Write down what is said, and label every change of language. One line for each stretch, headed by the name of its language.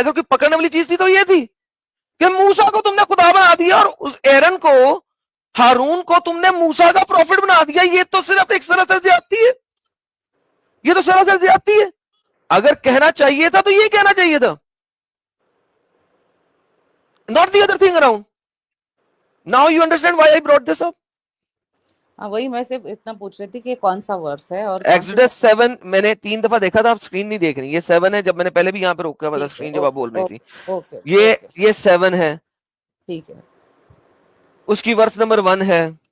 Urdu: اگر کوئی پکڑنے والی چیز تھی تو یہ تھی کہ موسیٰ کو تم نے خدا بنا دیا، اور اس ایرن کو، ہارون کو تم نے موسیٰ کا پروفٹ بنا دیا. یہ تو صرف ایک طرح سے زیادتی ہے. یہ تو سراسر زیادتی ہے. اگر کہنا چاہیے تھا تو یہ کہنا چاہیے تھا,
English: not the other thing around. Now you understand why I brought this up.
Urdu: ہاں وہی میں صرف اتنا پوچھ رہی تھی کہ کون سا ورس ہے اور ایکسوڈس 7 میں نے 3 دفعہ دیکھا تھا, آپ اسکرین نہیں دیکھ رہی, یہ 7 ہے, جب میں نے پہلے بھی یہاں پہ روکا ہوا تھا اسکرین جب آپ بول رہی تھی, اوکے یہ 7 ہے, ٹھیک ہے اس کی ورس نمبر 1 ہے.